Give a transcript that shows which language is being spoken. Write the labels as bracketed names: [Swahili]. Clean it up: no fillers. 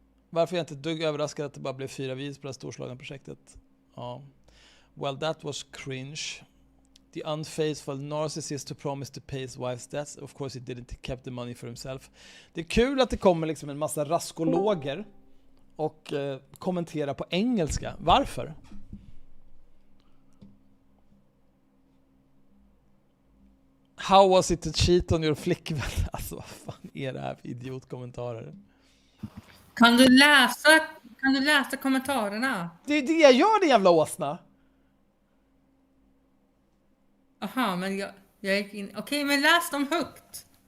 [Swedish] Varför är jag inte dugg överraskad att det bara blev 4 videos på det här storslagna projektet? [English] Ja. Well, that was cringe. The unfaithful narcissist who promised to pay his wife's debts. Of course he didn't, he kept the money for himself. [Swedish] Det är kul att det kommer liksom en massa raskologer och kommenterar på engelska. Varför? [English] How was it to cheat on your flickvän? [Swedish] Alltså vad fan är det här för idiotkommentarer? Kan du läsa kommentarerna? Det är det jag gör, det jävla åsna. Aha, men jag gick in. Okej, men läs dem högt.